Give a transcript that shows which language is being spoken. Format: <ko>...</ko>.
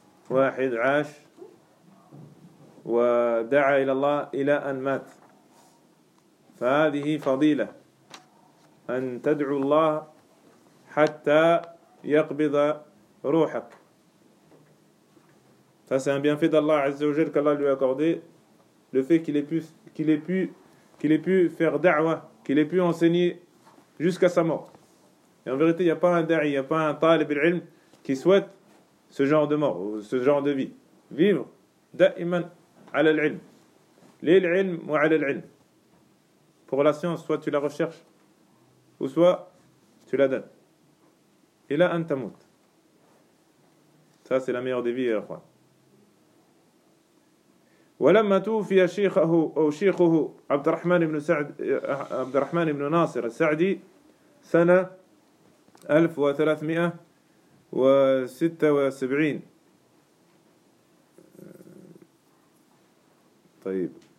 <ar>واحد عاش ودعا إلى الله إلى أن مات، فهذه فضيلة أن تدعو الله حتى يقبض روحك.</ar> <fr>Ça c'est un bienfait d'Allah Azza wa Jalla qu'Allah lui a accordé, le fait qu'il ait pu faire da'wa, qu'il ait pu enseigner jusqu'à sa mort. Et en vérité, il n'y a pas un da'i, il n'y a pas un talib al-ilm qui souhaite ce genre de mort, ou ce genre de vie. Vivre</fr> <ar>da'iman ala al-ilm. Lil ilm wa ala al-ilm.</ar> <fr>Pour la science, soit tu la recherches, ou soit tu la donnes. Et là, antamut. Ça, c'est la meilleure des vies, Ikhwan.</fr> <ar>ولما توفي شيخه أو شيخه عبد الرحمن بن سعد عبد الرحمن بن ناصر السعدي سنة 1376 طيب</ar>